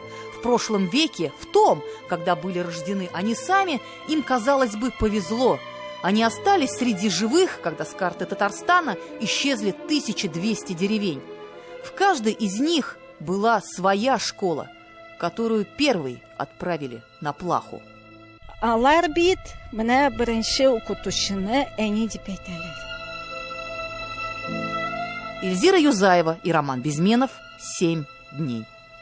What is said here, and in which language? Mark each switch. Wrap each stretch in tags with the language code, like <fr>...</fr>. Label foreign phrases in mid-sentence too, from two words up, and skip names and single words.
<ru>В прошлом веке, в том, когда были рождены они сами, им, казалось бы, повезло. Они остались среди живых, когда с карты Татарстана исчезли 1200 деревень. В каждой из них была своя школа, которую первой отправили на плаху.</ru> <tt>Алар бит менә беренче укытучыны әни дип әйтәләр.</tt> <ru>Эльзира Юзаева и Роман Безменов. 7 дней.</ru>